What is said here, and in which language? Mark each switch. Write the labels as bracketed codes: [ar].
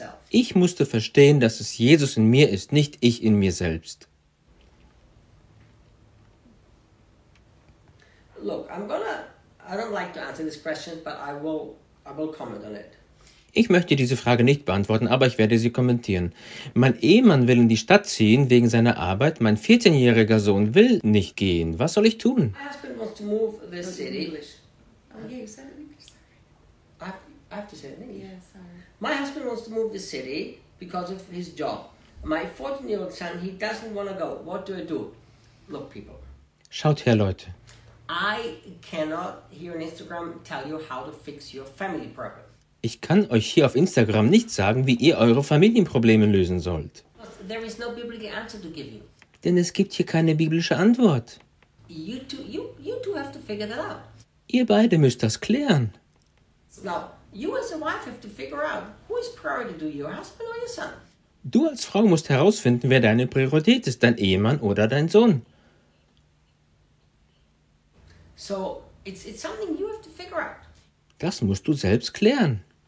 [de] Ich musste verstehen, dass es Jesus in mir ist, nicht ich in mir selbst. [en] Look, I don't like to answer this question, but I will comment on it. [de] Ich möchte diese Frage nicht beantworten, aber ich werde sie kommentieren. Mein Ehemann will in die Stadt ziehen wegen seiner Arbeit. Mein 14-jähriger Sohn will nicht gehen. Was soll ich tun? [en] My husband wants to move the city. Okay, say it in English. I have to say it in English. Yeah, sorry. My husband wants to move the city because of his job. My 14-year-old son, he doesn't want to go. What do I do? Look, people. [de] Schaut her, Leute. [en] I cannot here on Instagram tell you how to fix your family problem. [de] Ich kann euch hier auf Instagram nicht sagen, wie ihr eure Familienprobleme lösen sollt. [en] There is no biblical answer to give you. [de] Denn es gibt hier keine biblische Antwort. [en] You two have to figure that out. [de] Ihr beide müsst das klären. [en] Now, you as a wife have to figure out, who is priority to your husband or your son? [de] Du als Frau musst herausfinden, wer deine Priorität ist, dein Ehemann oder dein Sohn. [en] So, it's something you have to figure out. [de] Das musst du selbst klären.